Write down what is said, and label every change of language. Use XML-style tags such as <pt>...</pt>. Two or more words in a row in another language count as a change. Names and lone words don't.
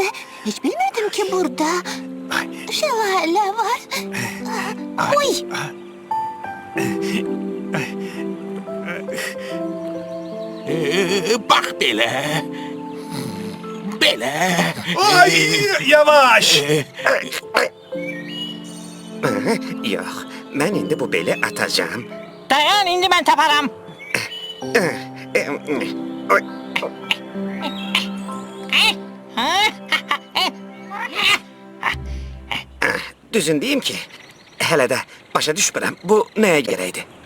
<tr>Hiç bilmedim ki burada şelale var. Uy!</tr> <az>Bak belə. Belə. Ay, yavaş. Yox, mən indi bu beli atacağım. Dayan, indi mən taparam. Oy, düzün deyim ki, hələ də başa düşmürəm, bu nəyə gərəkdir?</az>